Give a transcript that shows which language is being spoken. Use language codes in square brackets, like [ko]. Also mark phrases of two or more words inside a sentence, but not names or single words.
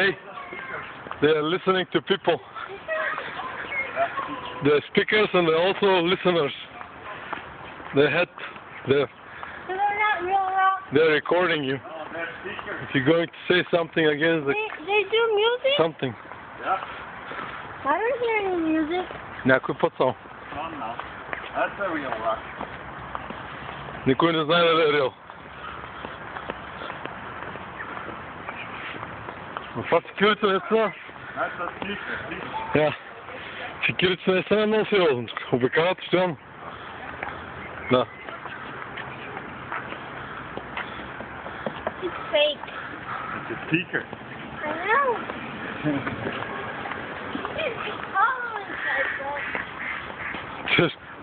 [en] They are listening to people. They're speakers and they're also listeners. They're they're recording you. If you're going to say something against the... They do music? Something. Yeah. I don't hear any music. [bg] Някой път само. [en] That's a real rock. [bg] Никой не знае дали е реал. Но това секюрити наистина... [en] That's a secret. Yeah. [bg] Секюрити наистина е много сериозно. Обикалят постоянно. Да. [en] It's fake. It's a secret. I know. It's following us.